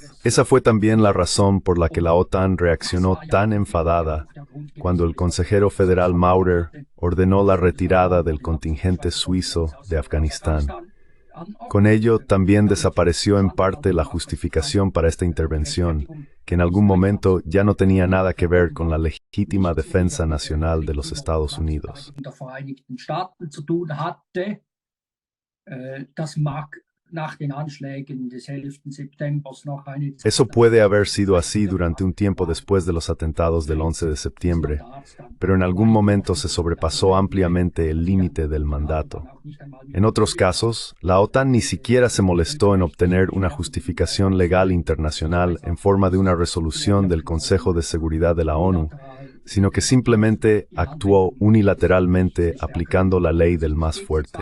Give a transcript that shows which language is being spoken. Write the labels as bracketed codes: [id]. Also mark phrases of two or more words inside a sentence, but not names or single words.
[es] Esa fue también la razón por la que la OTAN reaccionó tan enfadada cuando el consejero federal Maurer ordenó la retirada del contingente suizo de Afganistán. Con ello, también desapareció en parte la justificación para esta intervención, que en algún momento ya no tenía nada que ver con la legítima defensa nacional de los Estados Unidos. [de] der Vereinigten Staaten zu tun hatte. Das mag nach den Anschlägen des 11. Septembers noch eine [es] Eso puede haber sido así durante un tiempo después de los atentados del 11 de septiembre, pero en algún momento se sobrepasó ampliamente el límite del mandato. En otros casos, la OTAN ni siquiera se molestó en obtener una justificación legal internacional en forma de una resolución del Consejo de Seguridad de la ONU, sino que simplemente actuó unilateralmente aplicando la ley del más fuerte.